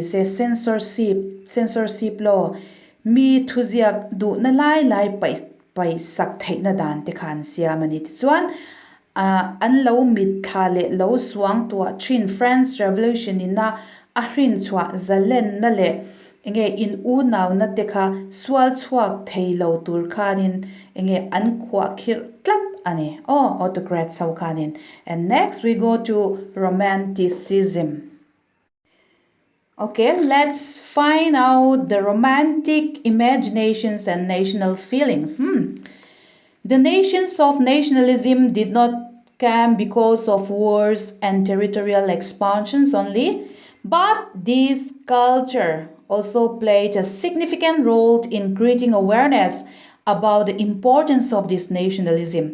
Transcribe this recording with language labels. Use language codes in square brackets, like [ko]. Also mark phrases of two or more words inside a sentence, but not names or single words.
[lus] se [en] censorship law [lus] mi thuziak du na lai pai sak theina dan te khan siamani tichuan an lo mit thale lo suang tua thin French Revolution ina a hrin chwa zalen na le nge in u naw na te kha swal chuak theilo tur khanin nge an khwa khir tlat ani autocrat sau khanin. [en] And next we go to Romanticism. Let's find out the romantic imaginations and national feelings. The nations of nationalism did not come because of wars and territorial expansions only, but this culture also played a significant role in creating awareness about the importance of this nationalism.